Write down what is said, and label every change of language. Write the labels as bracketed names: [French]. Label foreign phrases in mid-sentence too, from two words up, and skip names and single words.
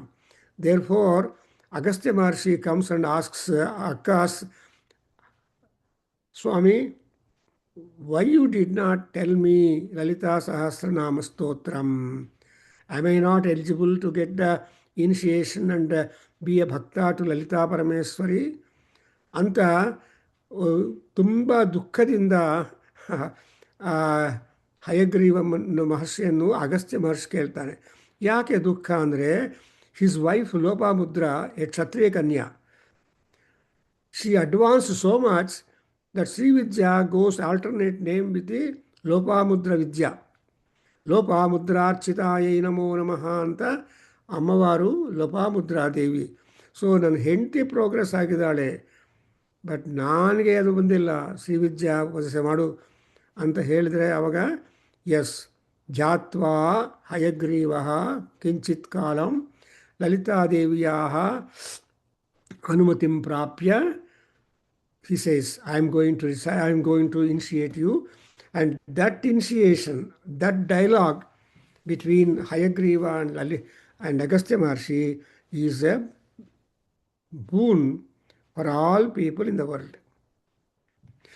[English] Therefore, Agastya Maharshi comes and asks Akkas, Swami, why you did not tell me Lalita Sahasranama Stotram? Am I not eligible to get the initiation and be a bhakta to Lalita Parameswari? [Kannada] ಅಂತ ತುಂಬಾ ದುಃಖದಿಂದ ಹಯಗ್ರೀವ ಮಹರ್ಷಿಯನ್ನು ಅಗಸ್ತ್ಯ ಮಹರ್ಷಿ ಕೇಳ್ತಾನೆ. ಯಾಕೆ ದುಃಖ ಅಂದರೆ, [English] his wife ಲೋಪಾಮುದ್ರ, ಎ [Sanskrit] ಕ್ಷತ್ರಿಯ ಕನ್ಯಾ, [English] she advanced so much that ಶ್ರೀ ವಿದ್ಯಾ goes alternate name with the ಲೋಪಾಮುದ್ರ ವಿದ್ಯಾ. [Sanskrit] ಲೋಪಾಮುದ್ರಾರ್ಚಿತಾಯೈ ನಮೋ ನಮಃ [Kannada] ಅಂತ ಅಮ್ಮವಾರು [Sanskrit] ಲೋಪಾಮುದ್ರಾದೇವಿ. [Kannada] ಸೊ ನನ್ನ ಹೆಂಡತಿ ಪ್ರೋಗ್ರೆಸ್ ಆಗಿದ್ದಾಳೆ, ಬಟ್ ನನಗೆ ಅದು ಬಂದಿಲ್ಲ, ಶ್ರೀವಿದ್ಯಾ ವಸೆ ಮಾಡು ಅಂತ ಹೇಳಿದರೆ ಅವಾಗ [Sanskrit] ಎಸ್ ಜಾತ್ವಾ ಹಯಗ್ರೀವ ಕಿಂಚಿತ್ ಕಾಲಂ ಲಲಿತಾದೇವಿಯ ಅನುಮತಿಂ ಪ್ರಾಪ್ಯ [English] he says, I am going to initiate you. And that initiation, that dialogue between Hayagriva and Agastya Maharshi is a boon for all people in the world.